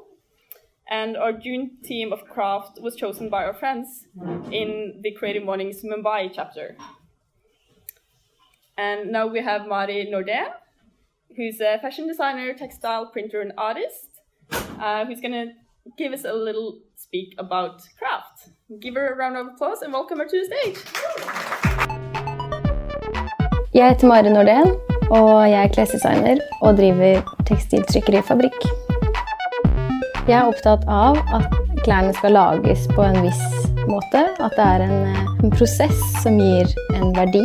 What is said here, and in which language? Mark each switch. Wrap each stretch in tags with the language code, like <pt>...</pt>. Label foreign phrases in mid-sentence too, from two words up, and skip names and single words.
<en>And our June theme of craft was chosen by our friends in the Creative Mornings Mumbai chapter. And now we have Mari Norden, who's a fashion designer, textile printer, and artist, who's going to give us a little speak about craft. Give her a round of applause and welcome her to the stage.</en> <no>Jeg heter Mari Norden, og jeg er klesdesigner og driver tekstiltrykkerifabrikk. Jeg er opptatt av at klærne skal lages på en viss måte, at det er en prosess som gir en verdi.</no>